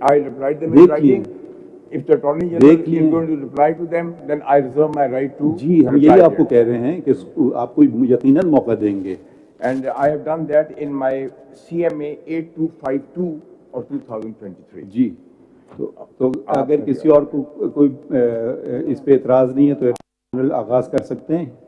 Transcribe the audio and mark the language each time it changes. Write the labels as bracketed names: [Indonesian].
[English] I replied them in writing. If the Attorney General is going to reply to them, then I reserve my right to. [Urdu] جی ہم یہی آپ کو کہہ رہے ہیں کہ آپ کو یقیناً موقع دیں گے. [English] And I have done that in my CMA 8252 of 2023. [Urdu] جی تو اگر کسی اور کو کوئی اس پہ اعتراض نہیں ہے تو جنرل آغاز کر سکتے ہیں.